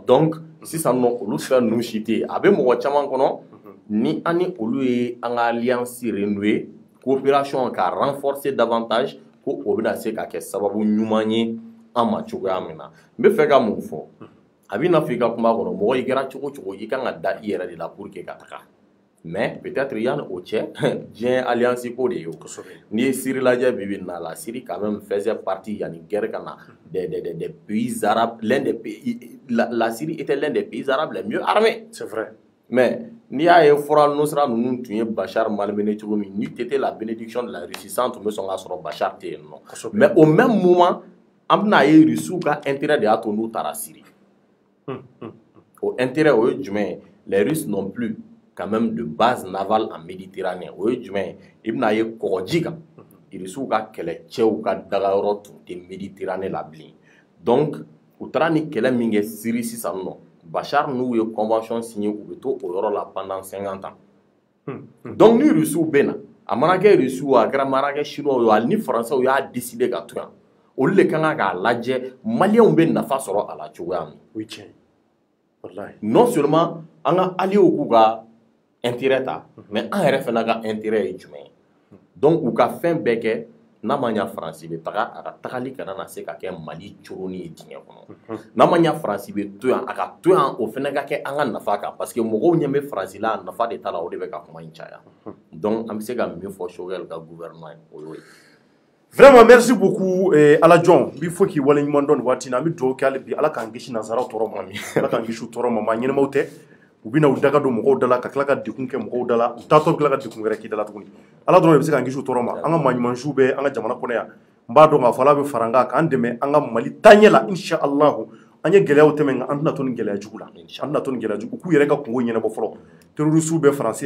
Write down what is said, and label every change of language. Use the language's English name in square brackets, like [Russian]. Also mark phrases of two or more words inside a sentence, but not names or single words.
[Bambara] Donc sisan nɔ olu fɛn ninnu si tɛ yen. A bɛ mɔgɔ caman kɔnɔ ni an ni olu ye an ka [French] alliance renouer coopération [Bambara] ka [French] renforcer davantage [Bambara] ko o bɛna se ka kɛ sababu ɲuman ye an ma cogoya min na. N bɛ fɛ ka mun fɔ a bɛ n'a fɔ i ka kuma kɔnɔ mɔgɔ i kɛra cogo cogo i kan ka da i yɛrɛ de la [French] pour que [Bambara] ka taga. [French] Mais peut-être [Bambara] yanni o cɛ diɲɛ alliance ko de ye o. N'i ye Syrie lajɛ bi bi in na [French] la Syrie quand même faisait partie [Bambara] yanni guerre ka na [French] des pays arabes, l'un des pays, la Syrie était l'un des pays arabes les mieux armés. C'est vrai. [Bambara] Mais n'i y'a ye fɔra Nusra ninnu tun ye Bachar malmené cogo min ni [French] t'étais la bénédiction de la Russie [Bambara] san tun bɛ sɔn ka sɔrɔ Bachar tɛ yen nɔ. [French] Mais au même moment [Bambara] an bɛna ye Russiw ka intérêt de y'a to n'u taara Syrie. O intérêt o ye jumɛn ye? [French] Les Russes n'ont plus quand même de base navale en Méditerranée. [Bambara] O ye jumɛn ye? I bɛna ye kɔgɔji kan Russiw ka kɛlɛcɛw ka dagayɔrɔ tun tɛ Méditerranée la bilen. Donc u taara ni kɛlɛ min kɛ Syrie sisan nɔ Bachar n'u ye [French] convention signé [Bambara] u bɛ to o yɔrɔ la [French] pendant 50 ans. [Bambara] Donc ni Russiw bɛ na a mana kɛ Russiw a kɛra mana kɛ Chinois ye hali ni Français y'a décidé ka to yan olu de kan k'a lajɛ Maliyɛnw bɛ nafa sɔrɔ a la cogoya min. O ye tiɲɛ ye. Walahi. Non seulement an ka alliés k'u ka intérêt ta mais an yɛrɛ fana ka intérêt ye jumɛn ye? Donc u ka fɛn bɛɛ kɛ n'a ma ɲa Faransi bɛ taga a ka tagali kana na se ka kɛ Mali coroni ye diɲɛ kɔnɔ. N'a ma ɲa Faransi bɛ to yan a ka to yan o fana ka kɛ an ka nafa kan [French] parce que [Bambara] mɔgɔw ɲɛ bɛ Faransi la a nafa de t'a la o de bɛ ka kuma in caya. Donc an bɛ se ka min fɔ Choguel ka gouvernement ye o y'o ye. [French] Vraiment merci beaucoup [Bambara] Ala John bi fo k'i waleɲuman dɔn nin waati na an bɛ dugawu kɛ hali bi Ala k'an kisi nanzaraw tɔɔrɔ ma Ala k'an kisi u tɔɔrɔ ma maa ɲɛnamaw tɛ u bɛna u daga don mɔgɔw da la ka tila ka dekun kɛ mɔgɔw da la u taatɔ tila ka dekun wɛrɛ k'i da la tuguni Ala dɔrɔn de bɛ se k'an kisi u tɔɔrɔ ma an ka maa ɲumansiw bɛ an ka jamana kɔnɔ yan n b'a dɔn k'a fɔ Ala bɛ fara an kan k'an dɛmɛ an ka Mali taaɲɛ la inshallah an ye gɛlɛyaw tɛmɛ nka an tɛna to ni gɛlɛya jugu la an tɛna to ni gɛlɛya jugu u k'u yɛrɛ ka kungo ɲɛnabɔ fɔlɔ terrorisiw bɛ Faransi